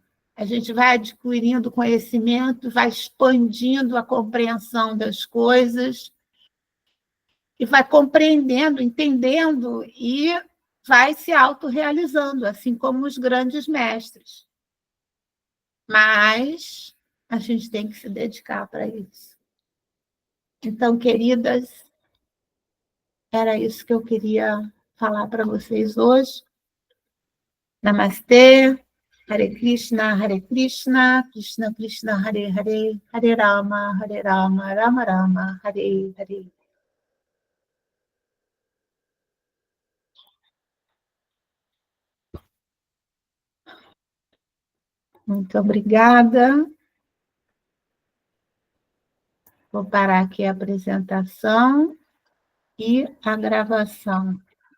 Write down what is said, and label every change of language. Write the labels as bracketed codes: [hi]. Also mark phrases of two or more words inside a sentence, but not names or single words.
[pt] A gente vai adquirindo conhecimento, vai expandindo a compreensão das coisas e vai compreendendo, entendendo e vai se autorrealizando, assim como os grandes mestres. Mas a gente tem que se dedicar para isso. Então, queridas, era isso que eu queria falar para vocês hoje. Namastê, [sa] Hare Krishna, Krishna Krishna, Hare Hare, Hare Rama, Rama Rama, Hare Hare. [pt] Muito obrigada. Vou parar aqui a apresentação e a gravação.